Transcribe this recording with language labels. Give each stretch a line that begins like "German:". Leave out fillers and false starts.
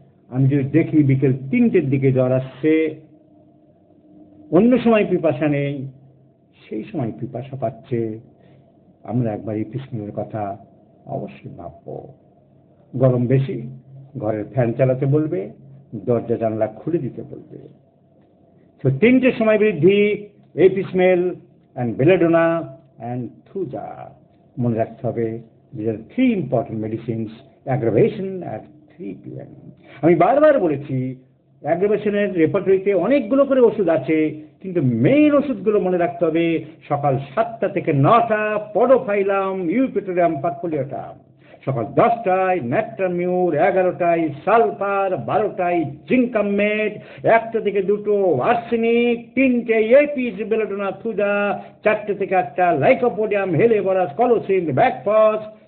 Bangla: আমি যদি দেখি বিকেল 3টের দিকে জ্বর আসছে, অন্য সময় পিপাসা নেই, সেই সময় পিপাসা পাচ্ছে, আমরা একবার এপিসমেলের কথা অবশ্যই ভাববো। গরম বেশি, ঘরের ফ্যান চালাতে বলবে, দরজা জানলা খুলে দিতে বলবে। তো 3টের সময় বৃদ্ধি, এপিসমেল অ্যান্ড বেলেডোনা অ্যান্ড থুজা, মনে রাখতে হবে।
English: These are 3 important medicines. Aggravation at 3 p.m.
Bangla: আমি বারবার বলেছি, অ্যাগ্রাভেশনের রেপার্টরিতে অনেকগুলো করে ওষুধ আছে, কিন্তু মেইন ওষুধগুলো মনে রাখতে হবে। সকাল 7টা থেকে 9টা পডোফাইলাম ইউপিটোরিয়াম পারফোলিয়েটাম, সকাল 10টায় ন্যাট্রামিউর, 11টায় সালফার, 12টায় জিঙ্কামেট, 1টা থেকে 2টো আর্সেনিক, 3টে এপিস বেলেডোনা থুজা, 4টে থেকে 8টা লাইকোপোডিয়াম হেলিবরাস কলোসিন ব্যাকফস,